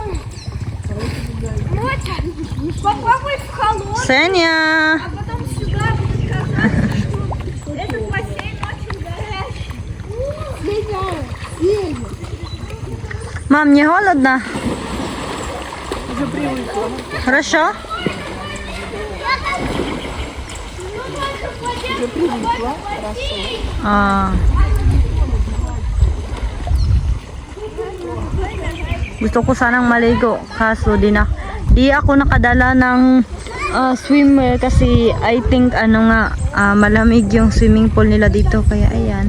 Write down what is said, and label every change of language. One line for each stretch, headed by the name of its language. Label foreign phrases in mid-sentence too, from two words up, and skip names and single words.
Russian: Мотя! Попробуй в холодный, Senya! а потом сюда будет казаться, что этот бассейн очень горячий. Мам, не холодно? Хорошо? Ah.
Filipino: Gusto ko sanang maligo kaso di ako nakadala ng swimwear kasi
English: I think
Filipino: malamig yung
English: swimming pool
Filipino: nila dito kaya ayan.